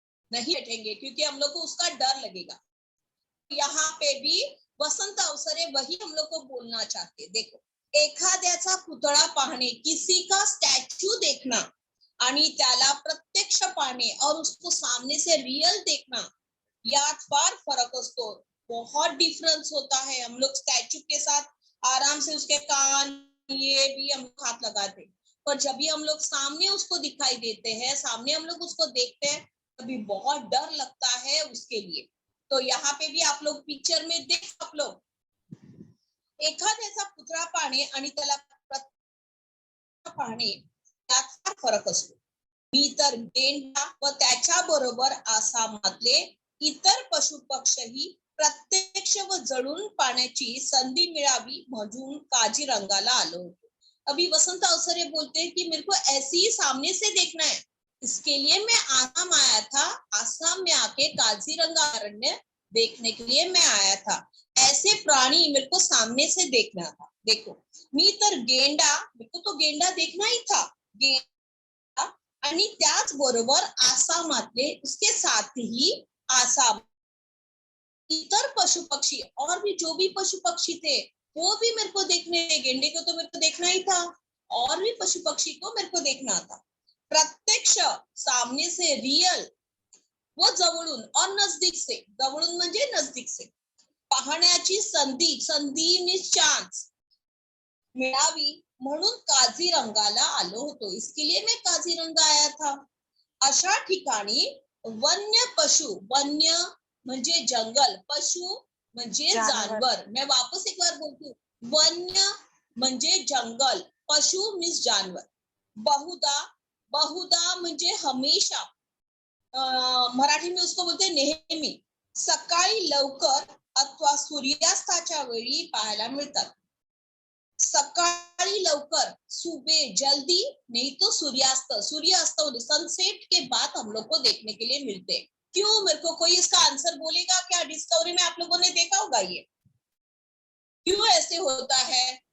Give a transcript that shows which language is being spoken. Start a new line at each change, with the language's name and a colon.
Hindi: बैठेंगे क्योंकि हम लोग को उसका डर लगेगा। यहाँ पे भी वसंत अवसरे वही हम लोग को बोलना चाहते।
Marathi: देखो एखाद्याचा पुतळा पाहणे,
Hindi: किसी का स्टैच्यू देखना
Marathi: आणि त्याला प्रत्यक्ष पाहणे
Hindi: और उसको सामने से रियल देखना,
Marathi: यात फार फरक असतो।
Hindi: बहुत डिफरेंस होता है। हम लोग स्टैच्यू के साथ आराम से उसके कान ये भी हम हाथ लगाते, पर जब भी हम लोग सामने उसको दिखाई देते हैं, सामने हम लोग उसको देखते हैं, तभी बहुत डर लगता है उसके लिए। तो यहाँ पे भी आप लोग पिक्चर में देख आप लोग
Marathi: एखाद्याचा पुतळा पाहणे आणि त्याला पाहणे यात फरक असतो। मी तर गेंडा व त्याच्या बरोबर आसामातले इतर पशु पक्षी प्रत्यक्ष व जळून पाहण्याची संधी मिळावी म्हणून काझीरंगाला आलो होतो।
Hindi: अभी वसंत अवसरे बोलते हैं कि मेरे को ऐसे ही सामने से देखना है, इसके लिए मैं आसाम आया था, आसाम में आके काजीरंगा अरण्य देखने के लिए मैं आया था। ऐसे प्राणी मेरे को सामने से देखना था। देखो
Marathi: मी तर गेंडा,
Hindi: मेरे को तो गेंडा देखना ही था,
Marathi: गेंडा आणि त्याच बरोबर आसामातले
Hindi: उसके साथ ही आसाम इतर पशु पक्षी और भी जो भी पशु पक्षी थे वो भी मेरे को देखने थे। गेंडे को तो मेरे को देखना ही था और भी पशु पक्षी को मेरे को देखना था।
Marathi: प्रत्यक्ष सामने से रियल व जवळून
Hindi: और नजदीक से,
Marathi: जवळून म्हणजे
Hindi: नजदीक से
Marathi: पाहण्याची संधी, संधी मीन्स चान्स मिळावी म्हणून काझीरंगाला आलो होतो।
Hindi: इसके लिए मैं काझीरंगा आया था।
Marathi: अशा ठिकाणी वन्य पशु, वन्य म्हणजे जंगल, पशु म्हणजे जानवर।
Hindi: मैं वापस एक बार बोलती हूँ,
Marathi: वन्य म्हणजे जंगल, पशु मीन्स जानवर। बहुधा, बहुधा म्हणजे हमेशा,
Hindi: मराठी में उसको बोलते
Marathi: नेहमी, सकाळी लवकर अथवा सूर्यास्ताच्या वेळी पाहायला मिळतात। सकाळी लवकर,
Hindi: सुबह जल्दी, नहीं तो सूर्यास्त, सूर्यास्त सनसेट के बाद हम लोग को देखने के लिए मिलते हैं। क्यों? मेरे को कोई इसका आंसर बोलेगा क्या? डिस्कवरी में आप लोगों ने देखा होगा ये, क्यों ऐसे होता है?